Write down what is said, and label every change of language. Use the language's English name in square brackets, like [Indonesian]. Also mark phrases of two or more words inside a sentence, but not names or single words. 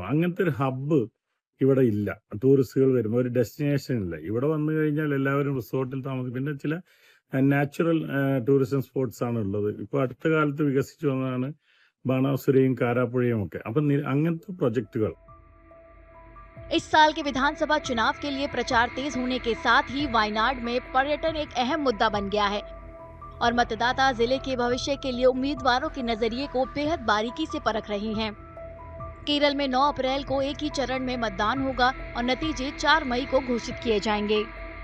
[Malayalam] അങ്ങനത്തെ ഒരു ഹബ്ബ് ഇവിടെ ഇല്ല. ടൂറിസ്റ്റുകൾ വരുമ്പോൾ ഒരു ഡെസ്റ്റിനേഷൻ ഇല്ല. ഇവിടെ വന്നു കഴിഞ്ഞാൽ എല്ലാവരും റിസോർട്ടിൽ താമസിക്കും. പിന്നെ ചില [English] natural tourism spots [Malayalam] ആണ് ഉള്ളത്. ഇപ്പോൾ അടുത്ത കാലത്ത് വികസിച്ചു വന്നതാണ് ബാണാസുരയും കാരാപ്പുഴയും ഒക്കെ. അപ്പം അങ്ങനത്തെ പ്രൊജക്റ്റുകൾ. [Hindi] इस साल के विधानसभा चुनाव के लिए प्रचार तेज होने के साथ ही वायनाड में पर्यटन एक अहम मुद्दा बन गया है और मतदाता जिले के भविष्य के लिए उम्मीदवारों के नजरिए को बेहद बारीकी से परख रहे हैं। केरल में 9 अप्रैल को एक ही चरण में मतदान होगा और नतीजे 4 मई को घोषित किए जाएंगे।